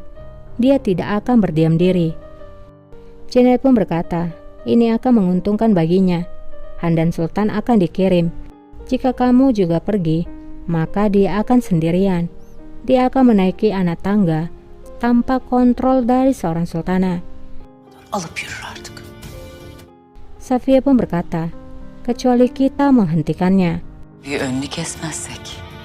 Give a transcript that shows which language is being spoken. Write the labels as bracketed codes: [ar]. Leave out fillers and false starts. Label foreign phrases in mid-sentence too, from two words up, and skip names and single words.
[id] Dia tidak akan berdiam diri. Janet pun berkata, ini akan menguntungkan baginya. Handan Sultan akan dikirim. Jika kamu juga pergi, maka dia akan sendirian. Dia akan menaiki anak tangga tanpa kontrol dari seorang sultana. [tr] alıp yürür artık. [id] Safiye pun berkata, kecuali kita menghentikannya. [tr] Bir önünü kesmezsek.